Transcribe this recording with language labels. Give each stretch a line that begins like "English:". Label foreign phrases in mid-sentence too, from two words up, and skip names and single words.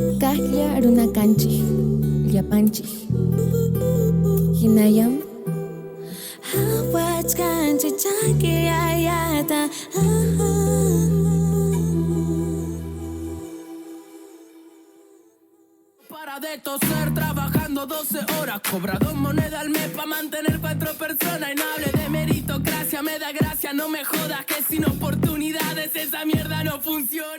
Quechua: Llaqlla runa kanchik, llapanchik. Hinayam hawach kanchik chakiyayata.
Spanish: Para de toser trabajando 12 horas, cobra 2 monedas al mes para mantener 4 personas. Y no hable de meritocracia, me da gracia, no me jodas que sin oportunidades esa mierda no funciona.